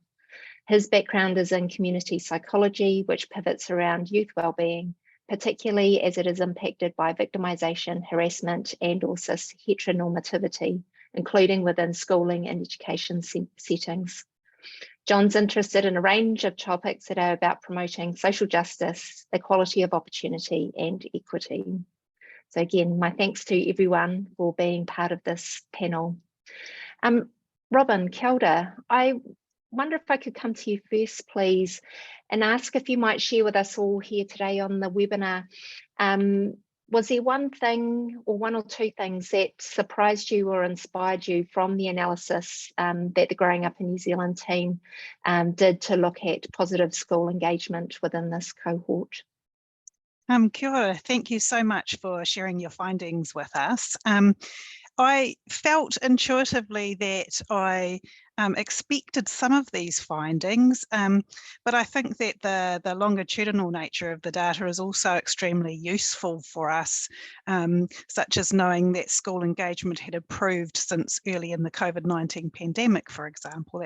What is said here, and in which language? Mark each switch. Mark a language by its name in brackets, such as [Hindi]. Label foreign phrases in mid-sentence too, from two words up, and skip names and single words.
[English] His background is in community psychology, which pivots around youth wellbeing, particularly as it is impacted by victimisation, harassment, and also heteronormativity, including within schooling and education settings. John's interested in a range of topics that are about promoting social justice, equality of opportunity, and equity. So again, my thanks to everyone for being part of this panel. Robin, [Māori] kia ora. [English] I wonder if I could come to you first, please, and ask if you might share with us all here today on the webinar. Was there one thing or one or two things that surprised you or inspired you from the analysis that the Growing Up in New Zealand team did to look at positive school engagement within this cohort? [Māori] Kia ora. [English] Thank you so much for sharing your findings with us. I felt intuitively that I expected some of these findings, but I think that the longitudinal nature of the data is also extremely useful for us, such as knowing that school engagement had improved since early in the COVID-19 pandemic, for example.